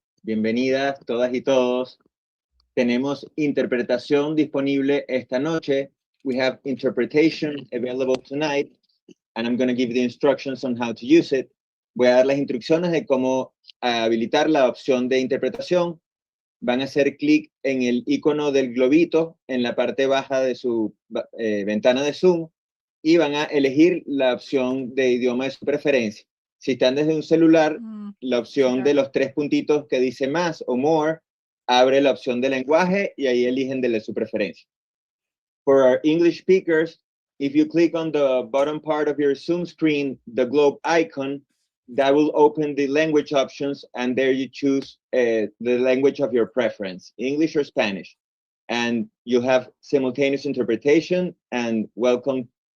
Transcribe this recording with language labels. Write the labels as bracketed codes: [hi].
[es] Bienvenidas todas y todos. Tenemos interpretación disponible esta noche. [en] We have interpretation available tonight, and I'm going to give the instructions on how to use it. [es] Voy a dar las instrucciones de cómo habilitar la opción de interpretación. Van a hacer clic en el icono del globito en la parte baja de su ventana de Zoom y van a elegir la opción de idioma de su preferencia. Si están desde un celular, la opción de los tres puntitos que dice más o more, abre la opción de lenguaje y ahí eligen de su preferencia. [en] For our English speakers, if you click on the bottom part of your Zoom screen, the globe icon, that will open the language options, and there you choose the language of your preference, English or Spanish. And you have simultaneous interpretation, and welcome.